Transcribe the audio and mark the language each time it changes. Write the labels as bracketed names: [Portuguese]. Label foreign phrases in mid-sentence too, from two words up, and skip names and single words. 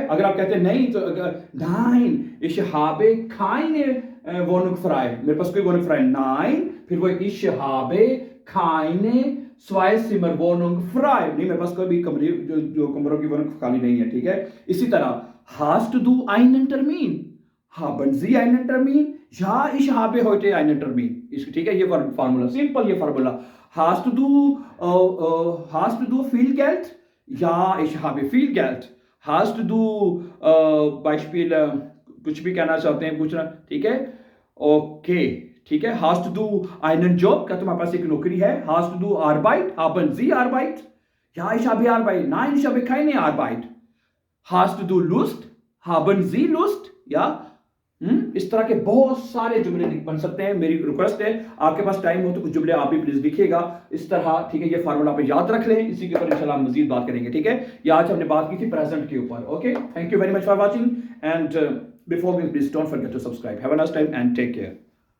[Hindi] अगर आप कहते हैं नहीं, तो [German] Nein ich habe keine Wohnung frei, [Hindi] मेरे पास कोई [German] Wohnung frei nein, [Hindi] फिर वो [German] ich habe keine zwei Zimmer Wohnung frei, [Hindi] नहीं मेरे पास कोई भी कमरे जो कमरों की वोनुग खाली नहीं है, ठीक है। इसी तरह [German] hast du einen Termin, haben Sie einen Termin? Ja, ich habe heute einen Termin. [Hindi] ठीक है, ये [English] formula simple, [Hindi] ये फार्मूला। [German] hast du viel Geld? Ja, ich habe viel Geld. Hast du Beispiel [Hindi] कुछ भी कहना चाहते हैं पूछना, ठीक है? [German] ओके, [Hindi] ठीक है। [German] hast du einen Job? [Hindi] क्या तुम्हारे पास एक नौकरी है? [German] hast du Arbeit? haben Sie Arbeit? Ja, ich habe Arbeit. Nein, ich habe keine Arbeit. hast du Lust? haben Sie Lust? [Hindi] या इस तरह के बहुत सारे जुमले बन सकते हैं। मेरी रिक्वेस्ट है, आपके पास टाइम हो तो कुछ जुमले आप भी प्लीज लिखिएगा इस तरह, ठीक है? ये फार्मूला आप याद रख लें, इसी के ऊपर इंशाल्लाह मजीद बात करेंगे, ठीक है? ये आज हमने बात की थी प्रेजेंट के ऊपर। [English] OK, thank you very much for watching and before we please don't forget to subscribe. have a nice time and take care.